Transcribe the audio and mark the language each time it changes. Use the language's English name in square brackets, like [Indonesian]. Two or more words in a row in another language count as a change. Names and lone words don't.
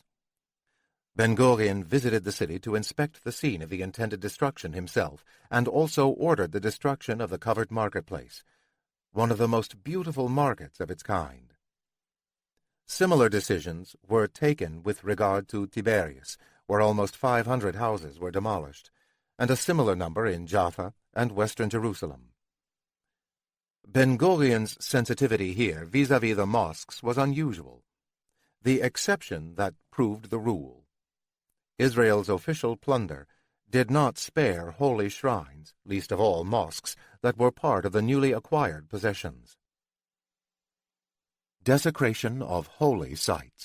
[English] Ben-Gurion visited the city to inspect the scene of the intended destruction himself, and also ordered the destruction of the covered marketplace, one of the most beautiful markets of its kind. Similar decisions were taken with regard to Tiberias, where almost 500 houses were demolished, and a similar number in Jaffa and western Jerusalem. Ben-Gurion's sensitivity here vis-à-vis the mosques was unusual, the exception that proved the rule. Israel's official plunder did not spare holy shrines, least of all mosques, that were part of the newly acquired possessions. Desecration of holy sites.